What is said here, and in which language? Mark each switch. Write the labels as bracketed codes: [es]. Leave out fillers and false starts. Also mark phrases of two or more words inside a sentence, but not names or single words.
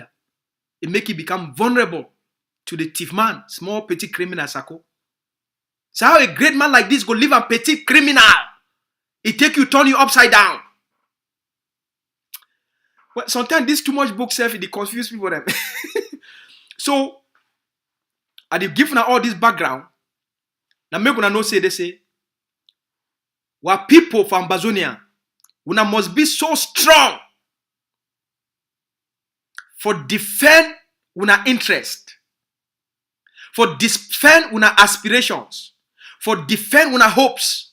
[pcm] It make you become vulnerable to the thief man, small petty criminal Sako. So how a great man like this go live a petty criminal? It take you, turn you upside down. Well, sometimes this too much book self, it confuse people them. So, I give given all this background. Now make una know say they say, what people from Ambazonia, una must be so strong for defend una interest, for defend una aspirations, for defend una hopes.